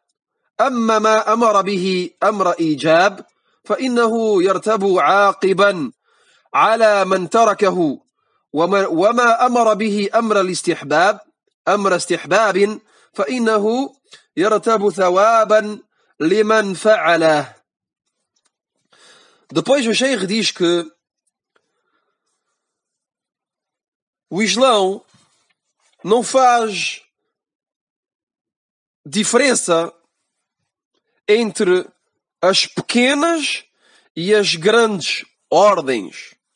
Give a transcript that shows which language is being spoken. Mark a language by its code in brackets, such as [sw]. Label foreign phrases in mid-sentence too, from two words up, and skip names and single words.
[ar] أما ما أمر به أمر إيجاب فإنه يرتب عاقبا على من تركه، وما أمر به أمر استحباب فإنه يرتب ثوابا لمن فعله. [pt] Depois o Sheikh diz que o Islão não faz diferença entre as pequenas e as grandes ordens.